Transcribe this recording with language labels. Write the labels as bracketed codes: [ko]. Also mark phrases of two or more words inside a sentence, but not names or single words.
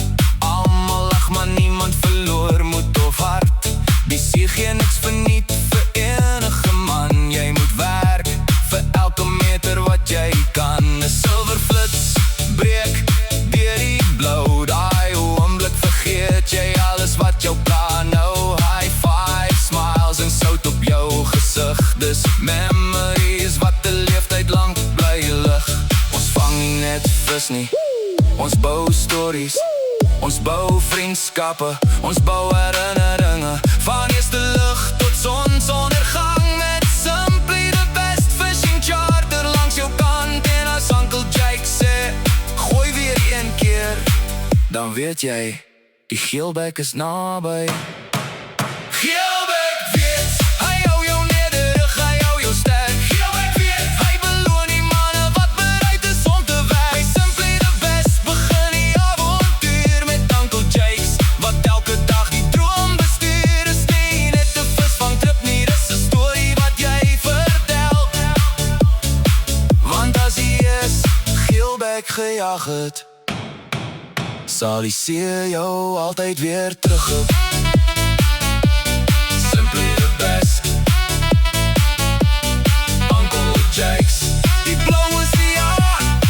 [af] Almal lag maar niemand verloor moed of hart. Die see gee niks verniet vir enige man. Jy moet werk vir elke meter wat jy kan. 'n Silverflits breek deur die blou. Daai oomblik vergeet jy alles wat jou pla. Nou [en] high five, smiles [af] en sout op jou gesig. Dis memories wat 'n leeftyd lank bly lig. Ons vang nie net vis nie, ons bou stories. Ons bou vriendskappe, ons bou herinneringe. Van eerste lig tot sonsondergang. Met Simply the best fishing charter langs jou kant. En as Uncle Jake sê, gooi weer een keer, dan weet jy, die Geelbek is naby. Geelbek weet, hy hou jou nederig, hy hou jou sterk. Geelbek weet, hy beloon die manne wat bereid is om te werk. By Simply the best begin die avontuur met Uncle Jakes, wat elke dag die droom bestuur. Is nie net 'n visvangtrip nie, dis 'n storie wat jy vertel. Want as hy is Geelbek gejag het, sal die see jou altyd weer terugroep. Simply the best, Uncle Jakes, die blauwe oseaan.